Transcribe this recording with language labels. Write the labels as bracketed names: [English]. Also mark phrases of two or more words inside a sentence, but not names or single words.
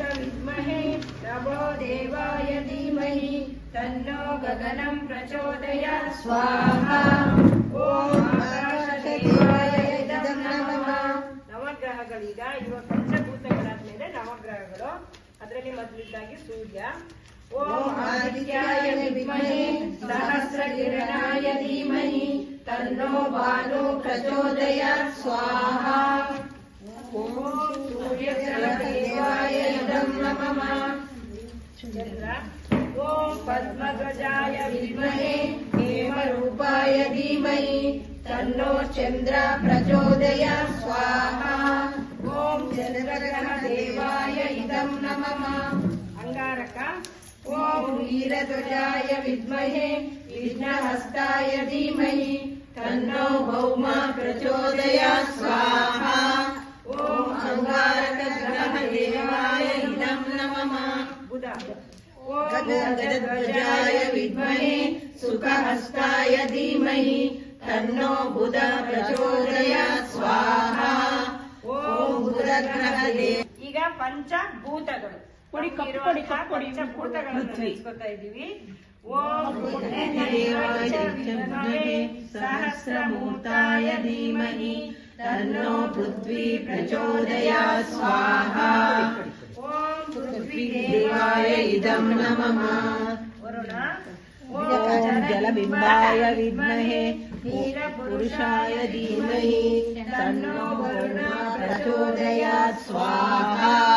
[Sanskrit] विद्महे नभो देवाय धीमहि तन्नो गगनं प्रचोदयात् स्वाहा. ओम आकाशदेवाय इदं नमः. [Kannada] ನವಗ್ರಹಗಳೀಗ ಇವಾಗ ಪಂಚಭೂತಗಳಾದ್ಮೇಲೆ ನವಗ್ರಹಗಳು. ಅದರಲ್ಲಿ ಮೊದಲಿದ್ದಾಗಿ ಸೂರ್ಯ. [Sanskrit] ಓಂ ಆದಿತ್ಯಾಯ ವಿದ್ಮಹೆ ಸಹಸ್ರಕಿರಣಾಯ ಧೀಮಹಿ ತನ್ನೋ ಭಾನು ಪ್ರಚೋದಯಾತ್ ಸ್ವಾಹಾ. ಓಂ ಸೂರ್ಯಗ್ರಹದೇವಾಯ ಇದಂ ನಮಃ. ಚಂದ್ರ. ಓಂ ಪದ್ಮಧ್ವಜಾಯ ವಿದ್ಮಹೆ ಹೇಮರೂಪಾಯ ಧೀಮಹಿ ತನ್ನೋ ಚಂದ್ರ ಪ್ರಚೋದಯಾತ್ ಸ್ವಾಹಾ. ಓಂ ಚಂದ್ರಗ್ರಹದೇವಾಯ ಇದಂ ನಮಃ. ಅಂಗಾರಕ. ಓಂ ವೀರಧ್ವಜಾಯ ವಿದ್ಮಹೆ ವಿಘ್ನಹಸ್ತಾಯ ಧೀಮಹಿ ತನ್ನೋ ಭೌಮ ಪ್ರಚೋದಯಾತ್ ಸ್ವಾಹಾ. ಓಂ ಅಂಗಾರಕ ಗ್ರಹ ದೇವಾಯ ಇದಂ ನಮಃ. ಬುಧ. ಓಂ ಗಜಧ್ವಜಾಯ ವಿದ್ಮಹೆ ಸುಖಹಸ್ತಾಯ ಧೀಮಹಿ ತನ್ನೋ ಬುಧ ಪ್ರಚೋದಯಾತ್ ಸ್ವಾಹಾ. ಓಂ ಬುಧ ಗ್ರಹ ದೇವ. [Kannada] ಈಗ ಪಂಚಭೂತಗಳು ಪಂಚಭೂತಗಳನ್ನು ತಿಳಿಸ್ಕೊತಾ ಇದ್ದೀವಿ. [Sanskrit] ಓಂ ದೇವಾಯ ವಿದ್ಮಹೆ ಸಹಸ್ರಮೂರ್ತಾಯ ಧೀಮಹಿ ತನ್ನೋ ಪೃಥ್ವಿ ಪ್ರಚೋದಯಾತ್ ಸ್ವಾಹಾ. ಓಂ ಪೃಥ್ವಿ ದೇವಾಯ ಇದಂ ನಮಃ. ವರುಣ. ಓಂ ಜಲಬಿಂಬಾಯ ವಿದ್ಮಹೆ ನೀಲಪುರುಷಾಯ ಧೀಮಹಿ ತನ್ನೋ ವರುಣ ಪ್ರಚೋದಯಾತ್ ಸ್ವಾಹಾ.